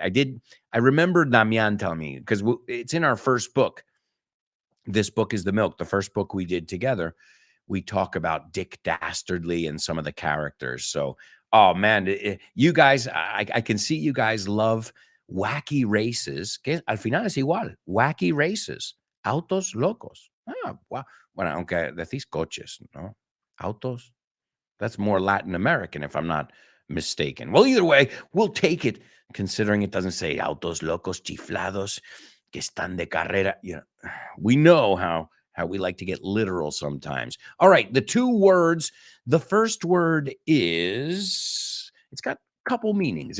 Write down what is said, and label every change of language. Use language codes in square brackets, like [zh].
[en] I remember Damian telling me, because it's in our first book. This book is The Milk, the first book we did together. We talk about Dick Dastardly and some of the characters. So, oh man, you guys, I can see you guys love wacky races. [es] Que al final es igual. Wacky races. Autos locos. Ah, wow. Bueno, aunque decís coches, ¿no? Autos. [en] That's more Latin American, if I'm not mistaken. Well, either way, we'll take it, considering it doesn't say [es] autos locos chiflados que están de carrera. [en] You know, we know how we like to get literal sometimes. All right, the two words. The first word is, it's got a couple meanings.